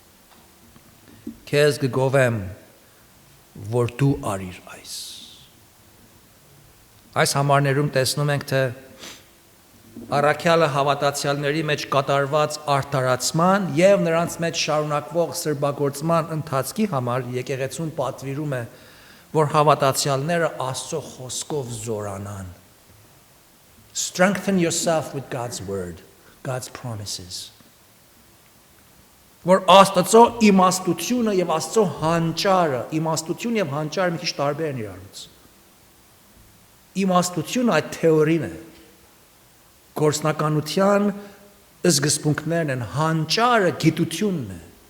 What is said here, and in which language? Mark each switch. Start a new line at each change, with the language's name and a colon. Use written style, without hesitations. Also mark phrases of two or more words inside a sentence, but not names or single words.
Armenian: Քեզ կգովեմ, որ դու արիր այս։ Այս համարներում տեսնում ենք, թե առաքյալը հավատացյալների մեջ կատարված արդարացման եւ նրանց մեջ շարունակվող սրբագործման ընթացքի համար եկեղեցուն պատվիրում է, որ հավատացյալները Աստծո խոսքով զորանան։
English: Strengthen yourself with God's word, God's promises.
Armenian: Որ Աստծո իմաստությունը եւ Աստծո հանճարը, իմաստություն եւ հանճարը մի քիչ տարբեր են իրարից։ Իմաստությունը այդ թեորին է, գործնականության սկզբունքներն են, հանճարը գիտությունն է,